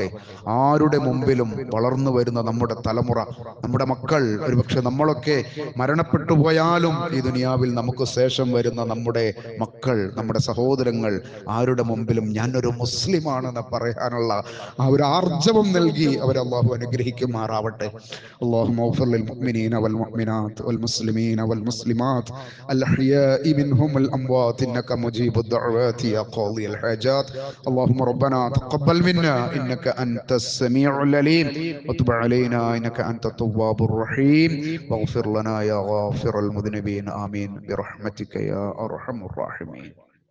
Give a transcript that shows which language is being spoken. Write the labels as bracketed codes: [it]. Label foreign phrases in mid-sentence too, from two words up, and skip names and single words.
[ml] ആരുടെ മുമ്പിലും വളർന്നു വരുന്ന നമ്മുടെ തലമുറ, നമ്മുടെ മക്കൾ, ഒരുപക്ഷെ നമ്മളൊക്കെ മരണപ്പെട്ടു പോയാലും ഈ ദുനിയാവിൽ നമുക്ക് ശേഷം വരുന്ന നമ്മുടെ മക്കൾ, നമ്മുടെ സഹോദരങ്ങൾ, ആരുടെ മുമ്പിലും ഞാനൊരു മുസ്ലിമാണെന്ന് പറയാനുള്ള ആ ഒരു ആർജവം നൽകി അവരെ അള്ളാഹു അനുഗ്രഹിക്കുമാറാവട്ടെ. [ar] اللهم اغفر للمؤمنين والمؤمنات والمسلمين والمسلمات الأحياء منهم الأموات إنك مجيب الدعوات يا قاضي الحاجات. اللهم ربنا تقبل منا إنك أنت السميع العليم وتب علينا إنك أنت التواب الرحيم واغفر لنا يا غافر المذنبين آمين برحمتك يا أرحم الراحمين.